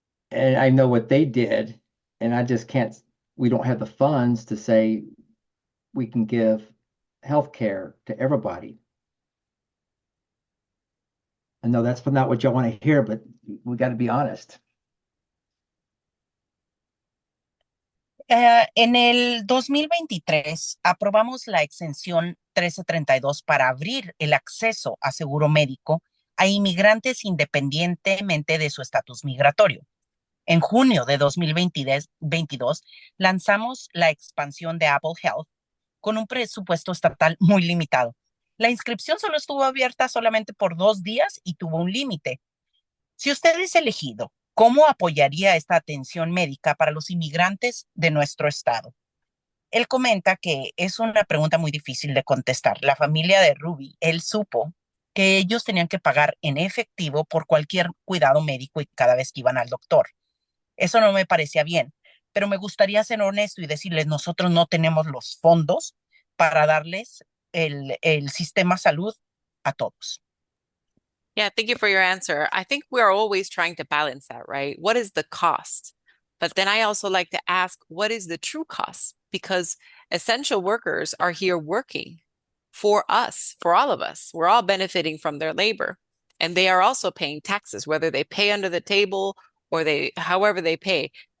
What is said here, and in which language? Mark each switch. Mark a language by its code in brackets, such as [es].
[en] And I know what they did, and I just can't, we don't have the funds to say we can give health care to everybody. I know that's not what y'all want to hear, but we got to be honest. [es] En el 2023 aprobamos la exención 1332 para abrir el acceso a seguro médico a inmigrantes independientemente de su estatus migratorio. En junio de 2022 lanzamos la expansión de Apple Health con un presupuesto estatal muy limitado. La inscripción solo estuvo abierta solamente por 2 días y tuvo un límite. Si usted es elegido, ¿cómo apoyaría esta atención médica para los inmigrantes de nuestro estado? Él comenta que es una pregunta muy difícil de contestar. La familia de Ruby, él supo que ellos tenían que pagar en efectivo por cualquier cuidado médico y cada vez que iban al doctor. Eso no me parecía bien, pero me gustaría ser honesto y decirles, nosotros no tenemos los fondos para darles el sistema salud a todos. [en] Yeah, thank you for your answer. I think we are always trying to balance that, right? What is the cost? But then I also like to ask, what is the true cost? Because essential workers are here working for us, for all of us. We're all benefiting from their labor. And they are also paying taxes, whether they pay under the table or however they pay.